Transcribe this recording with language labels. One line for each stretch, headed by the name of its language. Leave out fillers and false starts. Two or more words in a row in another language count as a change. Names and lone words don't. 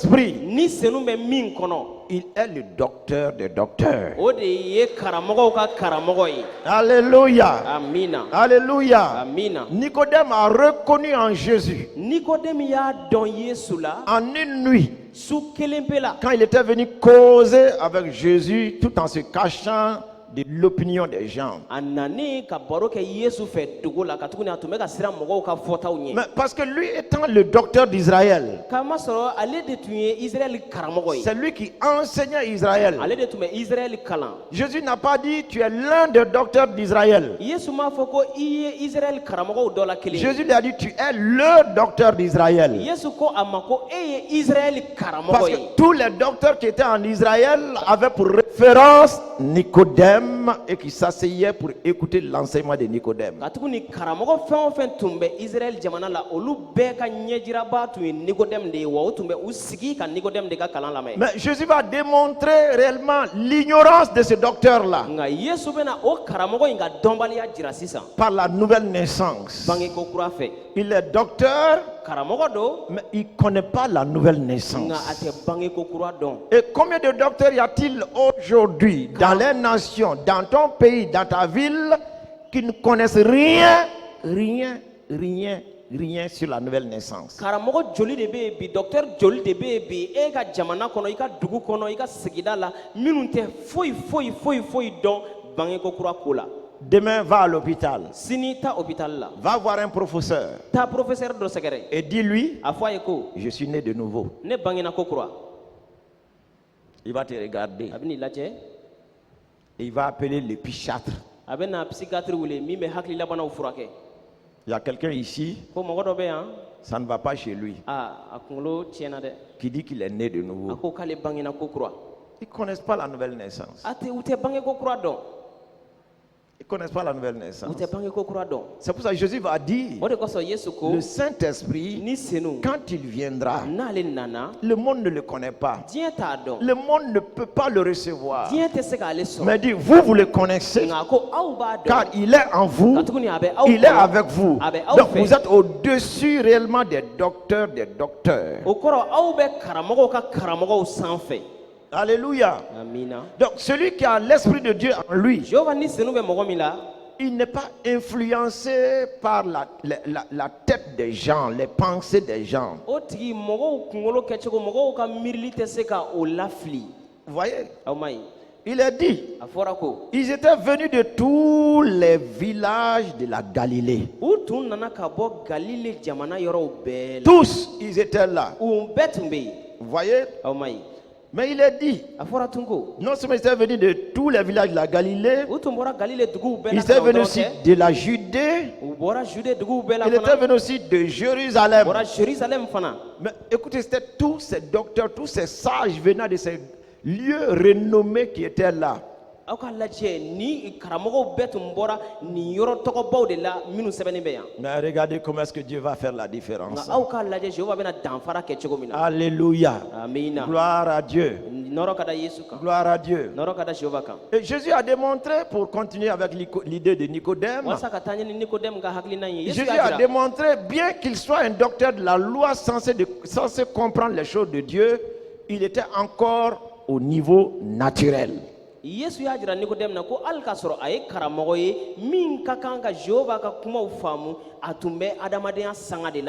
Bambara: ni senu bɛ min kɔnɔ
French: il est le docteur des docteurs.
Bambara: o de ye karamɔgɔw ka karamɔgɔ ye.
French: Alléluia.
Bambara: Amina.
French: Alléluia.
Bambara: Amina.
French: Nicodème a reconnu en Jésus,
Bambara: Nikodemu y'a dɔn Yesu la
French: en une nuit,
Bambara: su kelen pe la.
French: quand il était venu causer avec Jésus, tout en se cachant de l'opinion des gens.
Bambara: A nanen ka baro kɛ Yesu fɛ dugu la ka tuguni a tun bɛ ka siran mɔgɔw ka fɔtaw ɲɛ.
French: Mais parce que lui étant le docteur d'Israël,
Bambara: Kamasɔrɔ ale de tun ye Israël karamɔgɔ ye.
French: c'est lui qui enseignait Israël.
Bambara: Ale de tun bɛ Israël kalan.
French: Jésus n'a pas dit tu es l'un des docteurs d'Israël.
Bambara: Yesu m'a fɔ ko i ye Israël karamɔgɔw dɔ la kelen ye.
French: Jésus lui a dit tu es le docteur d'Israël.
Bambara: Yesu ko a ma ko e ye Israël
French: Parce
Bambara: karamɔgɔ
French: que
Bambara: ye.
French: tous les docteurs qui étaient en Israël avaient pour référence Nicodème et qui s'asseyaient pour écouter l'enseignement de Nicodème.
Bambara: Ka tuguni karamɔgɔ fɛn o fɛn tun bɛ Israël jamana la olu bɛɛ ka ɲɛjiraba tun ye Nikodème de ye wa o tun bɛ u sigi ka Nikodème de ka kalan lamɛn.
French: Mais Jésus va démontrer réellement l'ignorance de ce docteur-là
Bambara: Nka Yesu bɛna o karamɔgɔ in ka dɔnbaliya jira sisan.
French: par la nouvelle naissance.
Bambara: Bangeko kura fɛ.
French: Il est docteur,
Bambara: Karamɔgɔ don
French: mais il ne connaît pas la nouvelle
Bambara: nka a
French: naissance.
Bambara: tɛ bangeko kura dɔn.
French: Et combien de docteurs y a-t-il aujourd'hui dans les nations, dans ton pays, dans ta ville, qui ne connaissent rien sur la nouvelle naissance?
Bambara: Karamɔgɔ joli de bɛ yen bi docteur joli de bɛ yen bi e ka jamana kɔnɔ i ka dugu kɔnɔ i ka sigida la minnu tɛ foyi dɔn bangeko kura ko la.
French: Demain, va à l'hôpital.
Bambara: Sini ta hôpital la.
French: Va voir un professeur
Bambara: Ta professeur dɔ sɛgɛrɛ.
French: et dis-lui,
Bambara: A fɔ a ye ko
French: je suis né de nouveau.
Bambara: ne bangena ko kura.
French: Il va te regarder
Bambara: A bɛ n'i lajɛ.
French: et il va appeler l'épichatre.
Bambara: A bɛ na psychiatre wele min bɛ hakililabanaw furakɛ.
French: Il y a quelqu'un ici,
Bambara: Ko mɔgɔ dɔ bɛ yan
French: ça ne va pas chez lui,
Bambara: a kunkolo tiɲɛna dɛ.
French: qui dit qu'il est né de
Bambara: A
French: nouveau.
Bambara: ko k'ale bangena ko kura.
French: Ils ne connaissent pas la nouvelle naissance.
Bambara: U tɛ bange ko kura dɔn.
French: Ils ne connaissent pas la nouvelle
Bambara: U
French: naissance.
Bambara: tɛ bange ko kura dɔn.
French: C'est pour ça que Jésus va dire,
Bambara: O de kosɔn Yesu ko
French: le Saint-Esprit,
Bambara: ni senu
French: quand il viendra,
Bambara: n'ale nana
French: le monde ne le connaît pas.
Bambara: diɲɛ t'a dɔn.
French: Le monde ne peut pas le recevoir.
Bambara: Diɲɛ tɛ se k'ale sɔrɔ.
French: Mais dit, vous le connaissez,
Bambara: Nka ko aw b'a
French: car
Bambara: dɔn.
French: il est en vous,
Bambara: Ka tuguni a bɛ aw
French: il est
Bambara: kɔnɔ.
French: avec vous.
Bambara: A bɛ aw
French: Donc
Bambara: fɛ.
French: vous êtes au-dessus réellement des docteurs des docteurs.
Bambara: O kɔrɔ aw bɛ karamɔgɔw ka karamɔgɔw sanfɛ.
French: Alléluia.
Bambara: Amina.
French: Donc celui qui a l'Esprit de Dieu en lui,
Bambara: Jehova ni senu bɛ mɔgɔ min la.
French: il n'est pas influencé par la tête des gens, les pensées des gens.
Bambara: O tigi mɔgɔw kunkolo kɛcogo mɔgɔw ka miirili tɛ se ka o lafili.
French: Vous voyez,
Bambara: Aw ma ye.
French: il est dit,
Bambara: A fɔra ko
French: ils étaient venus de tous les villages de la Galilée.
Bambara: u tun nana ka bɔ Galile jamana yɔrɔw bɛɛ la.
French: Tous, ils étaient là.
Bambara: U bɛɛ tun bɛ yen.
French: Vous voyez,
Bambara: Aw ma ye.
French: mais il est dit,
Bambara: A fɔra tun ko
French: non seulement ils étaient venus de tous les villages de la Galilée,
Bambara: u tun bɔra Galile duguw bɛɛ
French: ils
Bambara: la
French: étaient
Bambara: ka na o
French: venus
Bambara: dɔrɔn
French: aussi
Bambara: tɛ.
French: de la Judée,
Bambara: U bɔra Jude duguw bɛɛ la
French: ils étaient
Bambara: fana.
French: venus aussi de Jérusalem.
Bambara: U bɔra Jérusalem fana.
French: Mais écoutez, c'était tous ces docteurs, tous ces sages venant de ces lieux renommés qui étaient là.
Bambara: Aw ka lajɛ ni karamɔgɔw bɛɛ tun bɔra nin yɔrɔ tɔgɔbaw de la minnu sɛbɛnnen bɛ yan.
French: Mais regardez comment est-ce que Dieu va faire la différence.
Bambara: Nka aw ka lajɛ Jehova bɛna danfara kɛ cogo min na.
French: Alléluia.
Bambara: Amina.
French: Gloire à Dieu.
Bambara: Nɔrɔ ka da Yesu kan.
French: Gloire à Dieu.
Bambara: Nɔrɔ ka da Jehova kan.
French: Et Jésus a démontré, pour continuer avec l'idée de Nicodème,
Bambara: Walasa ka taa ɲɛ ni Nikodɛmu ka hakilina in ye. Yesu
French: Jésus
Bambara: y'a
French: a
Bambara: jira.
French: démontré, bien qu'il soit un docteur de la loi censé comprendre les choses de Dieu, il était encore au niveau naturel.
Bambara: Yesu y'a jira Nikodɛmu na ko hali k'a sɔrɔ a ye karamɔgɔ ye min ka kan ka Jehova ka kumaw faamu a tun bɛ adamadenya sanga de la.